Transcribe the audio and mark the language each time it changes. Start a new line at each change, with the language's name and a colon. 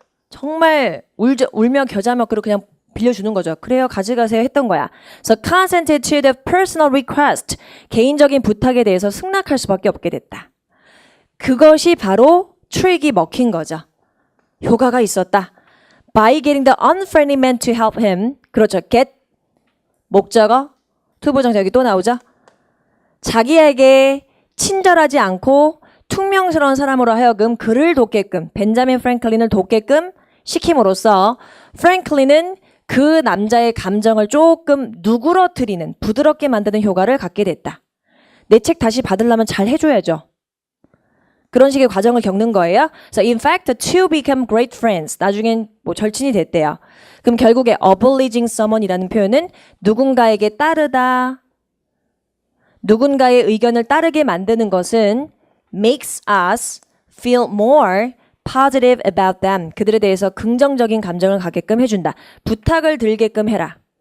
Korean: 정말 울며 겨자 먹기로 그냥 빌려주는 거죠. 그래요, 가져가세요 했던 거야. So consented to the personal request, 개인적인 부탁에 대해서 승낙할 수밖에 없게 됐다. 그것이 바로 트릭이 먹힌 거죠. 효과가 있었다.
English: By getting the unfriendly man to help him, 그렇죠.
Korean: get 목적어, 투부정사 여기 또 나오죠. 자기에게 친절하지 않고 퉁명스러운 사람으로 하여금 그를 돕게끔, 벤자민 프랭클린을 돕게끔 시킴으로써 프랭클린은 그 남자의 감정을 조금 누그러뜨리는, 부드럽게 만드는 효과를 갖게 됐다. 내 책 다시 받으려면 잘 해줘야죠. 그런 식의 과정을 겪는 거예요.
English: So in fact, the two become great friends.
Korean: 나중엔 뭐 절친이 됐대요. 그럼 결국에 obliging someone 이라는 표현은 누군가에게 따르다, 누군가의 의견을 따르게 만드는 것은 makes us feel more positive about them. 그들에 대해서 긍정적인 감정을 갖게끔 해준다. 부탁을 들게끔 해라.